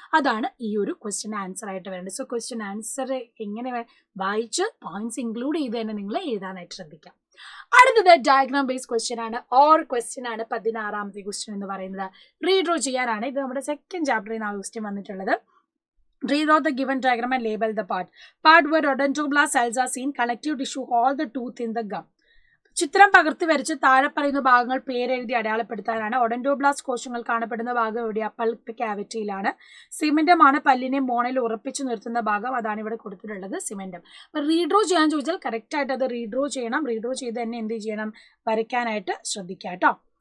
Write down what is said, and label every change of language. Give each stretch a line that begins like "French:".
Malayalam: അതാണ് ഈ ഒരു ക്വസ്റ്റ്യൻ ആൻസർ ആയിട്ട് വേണ്ടത്. സോ ക്വസ്റ്റ്യൻ ആൻസർ എങ്ങനെ വായിച്ച് പോയിന്റ്സ് ഇൻക്ലൂഡ് ചെയ്ത് തന്നെ നിങ്ങൾ എഴുതാനായിട്ട് ശ്രദ്ധിക്കാം. അടുത്തത് ഡയഗ്രാം ബേസ്ഡ് ക്വസ്റ്റ്യൻ ആണ്, ഓർ ക്വസ്റ്റ്യൻ ആണ്. 16ാമത്തെ ക്വസ്റ്റ്യൻ എന്ന് പറയുന്നത് റീഡ്രോ ചെയ്യാനാണ്. ഇത് നമ്മുടെ സെക്കൻഡ് ചാപ്റ്ററിൽ നിന്നാണ് ക്വസ്റ്റ്യൻ വന്നിട്ടുള്ളത്.
English: Redraw the given diagram and label the part. Part where odontoblasts cells are seen, connective tissue, all the tooth in the gum.
Malayalam: ചിത്രം പകർത്തി വരച്ച് താഴെ പറയുന്ന ഭാഗങ്ങൾ പേരെഴുതി അടയാളപ്പെടുത്താനാണ്. ഒഡന്റോബ്ലാസ്റ്റ് കോശങ്ങൾ കാണപ്പെടുന്ന ഭാഗം എവിടെയാ? പൾപ്പ് ക്യാവിറ്റിയിലാണ്. സിമെന്റമാണ് പല്ലിനെ മോണയിൽ ഉറപ്പിച്ചു നിർത്തുന്ന ഭാഗം, അതാണ് ഇവിടെ കൊടുത്തിട്ടുള്ളത്, സിമെന്റം. അപ്പൊ റീഡ്രോ ചെയ്യാൻ ചോദിച്ചാൽ കറക്റ്റ് ആയിട്ട് അത് റീഡ്രോ ചെയ്യണം. റീഡ്രോ ചെയ്ത് തന്നെ എന്ത് ചെയ്യണം, വരയ്ക്കാനായിട്ട് ശ്രദ്ധിക്കുക കേട്ടോ.